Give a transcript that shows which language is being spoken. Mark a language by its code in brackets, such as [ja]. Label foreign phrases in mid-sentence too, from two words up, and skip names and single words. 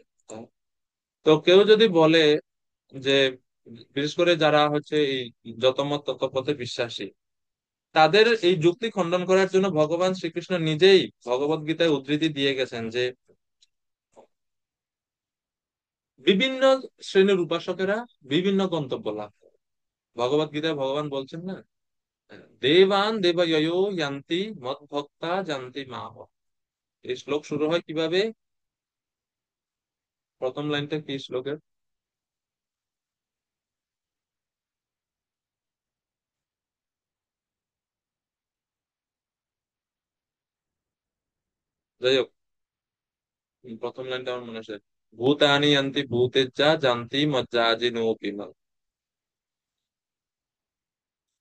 [bn] তো কেউ যদি বলে যে, বিশেষ করে যারা হচ্ছে এই যতমত তত্ত্বপথে বিশ্বাসী, তাদের এই যুক্তি খণ্ডন করার জন্য ভগবান শ্রীকৃষ্ণ নিজেই ভগবত গীতায় উদ্ধৃতি দিয়ে গেছেন যে বিভিন্ন শ্রেণীর উপাসকেরা বিভিন্ন গন্তব্য লাভ করে। ভগবত গীতায় ভগবান বলছেন না, [sa] দেবান দেবয়ো ইয়ান্তি মদ ভক্তা জানতি মাহ। [bn] এই শ্লোক শুরু হয় কিভাবে? প্রথম লাইনটা কি শ্লোকের? যাই হোক, প্রথম লাইনটা আমার মনে আছে, [sa] ভূতানি ইয়ান্তি ভূতেজ্জা জানতি মজ্জাজি নোপিমা।